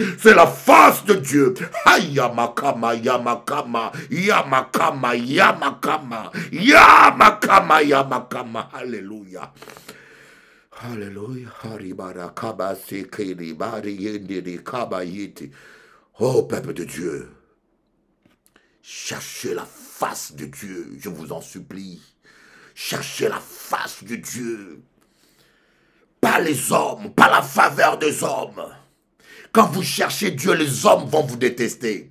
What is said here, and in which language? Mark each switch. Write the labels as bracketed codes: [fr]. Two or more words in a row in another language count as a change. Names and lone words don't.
[fr] C'est la face de Dieu. Yamakama, yamakama, yamakama, yamakama, yamakama, yamakama. Alléluia. Alléluia. Haribara kaba sekeli bari yendiri kaba yiti. Oh, peuple de Dieu, cherchez la face de Dieu, je vous en supplie. Cherchez la face de Dieu. Pas les hommes, pas la faveur des hommes. Quand vous cherchez Dieu, les hommes vont vous détester.